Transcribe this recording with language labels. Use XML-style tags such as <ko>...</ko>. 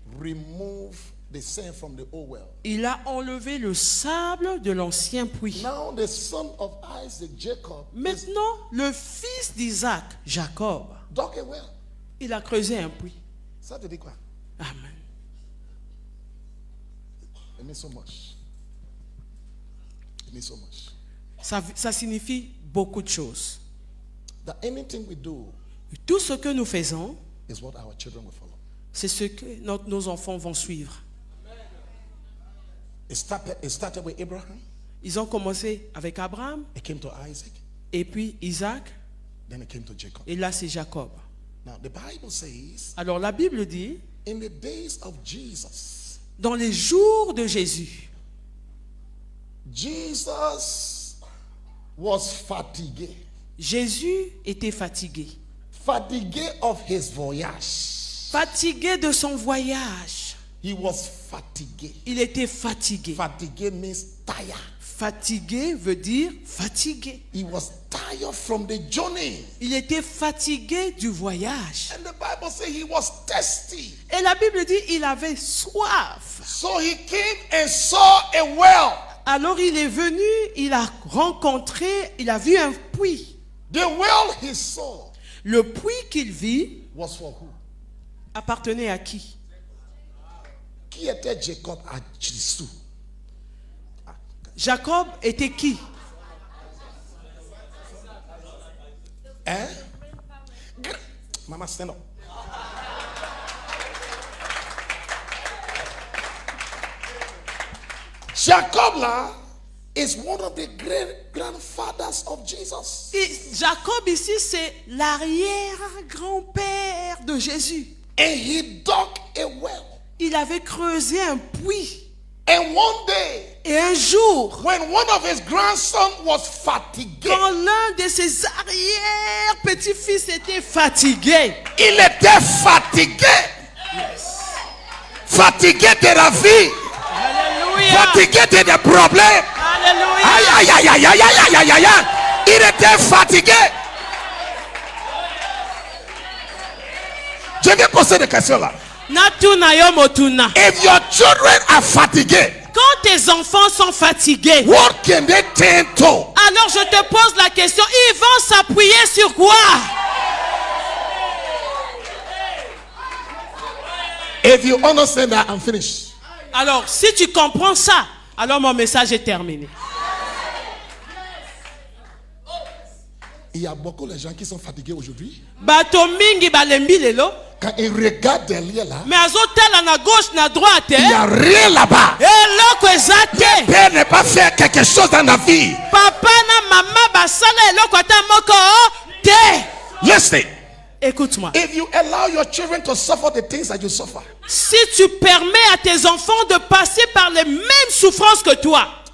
<en>remove the sand from the old well.</en> <fr>Il a enlevé le sable de l'ancien puits.</fr> <en>Now the son of Isaac, Jacob,</en> <fr>Maintenant, le fils d'Isaac, Jacob,</fr> <en>dug a well.</en> <fr>il a creusé un puits. Ça te dit quoi? Amen.</fr> <en>It means so much. It means so much.</en> <fr>Ça signifie beaucoup de choses.</fr> <en>That anything we do</en> <fr>Tout ce que nous faisons,</fr> <en>is what our children will follow.</en> <fr>C'est ce que nos enfants vont suivre.</fr> <en>It started with Abraham.</en> <fr>Ils ont commencé avec Abraham,</fr> <en>It came to Isaac.</en> <fr>et puis Isaac,</fr> <en>Then it came to Jacob.</en> <fr>et là c'est Jacob.</fr> <en>Now the Bible says,</en> <fr>Alors la Bible dit,</fr> <en>in the days of Jesus,</en> <fr>dans les jours de Jésus,</fr> <en>Jesus was fatigué.</en> <fr>Jésus était fatigué.</fr> <en>Fatigué of his voyage.</en> <fr>Fatigué de son voyage.</fr> <en>He was fatigué.</en> <fr>Il était fatigué.</fr> <en>Fatigué means tired.</en> <fr>Fatigué veut dire fatigué.</fr> <en>He was tired from the journey.</en> <fr>Il était fatigué du voyage.</fr> <en>And the Bible says he was thirsty.</en> <fr>Et la Bible dit il avait soif.</fr> <en>So he came and saw a well.</en> <fr>Alors il est venu, il a rencontré, il a vu un puits.</fr> <en>The well he saw</en> <fr>Le puits qu'il vit</fr> <en>was for who?</en> <fr>appartenait à qui? Qui était Jacob à Jésus? Jacob était qui?</fr> <en>Hein? Mama, stand up. Jacob là is one of the great grandfathers of Jesus.</en> <fr>Et Jacob ici, c'est l'arrière-grand-père de Jésus.</fr> <en>And he dug a well.</en> <fr>Il avait creusé un puits.</fr> <en>And one day,</en> <fr>Et un jour,</fr> <en>when one of his grandsons was fatigué,</en> <fr>quand l'un de ses arrière-petits-fils était fatigué, il était fatigué. Fatigué de la vie. Alléluia, Fatigué de des problèmes. Alléluia, Aïe, aïe, aïe, aïe, aïe, aïe, aïe, aïe, aïe. Il était fatigué. Je vais poser des questions là.</fr> <ln>Natuna yo motuna.</ln> <en>If your children are fatigués,</en> <fr>Quand tes enfants sont fatigués,</fr> <en>what can they turn to?</en> <fr>alors je te pose la question, ils vont s'appuyer sur quoi?</fr> <en>If you understand that, I'm finished.</en> <fr>Alors, si tu comprends ça, alors mon message est terminé. Il y a beaucoup de gens qui sont fatigués aujourd'hui.</fr> <ln>Bato mingi balembi lelo,</ln> <fr>Quand ils regardent derrière là,</fr> <ln>mais azotala na gauche na droite,</ln> <fr>il n'y a rien là-bas.</fr> <ln>eloko ezate.</ln> <fr>Père n'est pas faire quelque chose dans la vie.</fr> <ln>Papa na mama basala eloko ata moko te.</ln> <en>Listen.</en> <fr>Écoute-moi.</fr> <en>If you allow your children to suffer the things that you suffer,</en> <fr>Si tu permets à tes enfants de passer par les mêmes souffrances que toi,</fr>